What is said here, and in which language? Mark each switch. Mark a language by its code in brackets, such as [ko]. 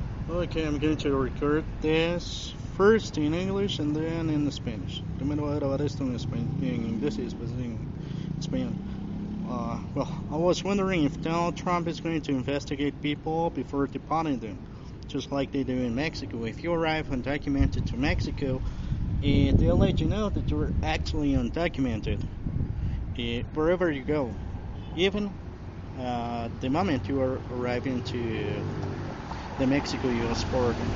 [en] Okay, I'm going to record this first in English and then in Spanish. [es] Primero voy a grabar esto en inglés y después en español. [en] I was wondering if Donald Trump is going to investigate people before deporting them, just like they do in Mexico. If you arrive undocumented to Mexico, they'll let you know that you're actually undocumented wherever you go, even the moment you are arriving to the Mexico-U.S. border.